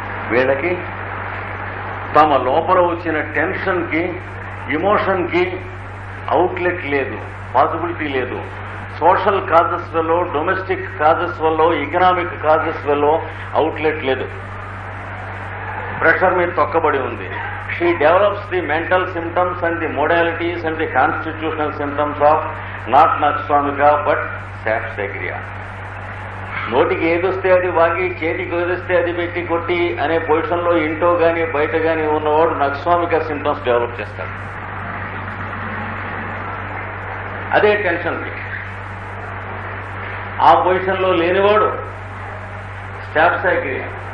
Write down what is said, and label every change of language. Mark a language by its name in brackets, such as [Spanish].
[Telugu] వీళ్ళకి తమ లోపల వచ్చిన టెన్షన్కి, ఇమోషన్కి అవుట్లెట్ లేదు, పాసిబిలిటీ లేదు. సోషల్ కాజెస్ వల్ల, డొమెస్టిక్ కాజెస్ వల్ల, ఎకనామిక్ కాజెస్ వల్ల అవుట్లెట్ లేదు. ప్రెషర్ మీద తొక్కబడి ఉంది. [English] She develops the mental symptoms and the modalities and the constitutional symptoms of not nux vomica but staphysagria. [Telugu] నోటికి ఏదొస్తే అది వాగి, చేతికి ఏదొస్తే అది పెట్టి కొట్టి అనే పొజిషన్లో ఇంటో కానీ బయట కానీ ఉన్నవాడు నక్స్వామిక సింటమ్స్ డెవలప్ చేస్తాడు. అదే టెన్షన్కి. ఆ పొజిషన్లో లేనివాడు స్టాఫిసైక్రియా.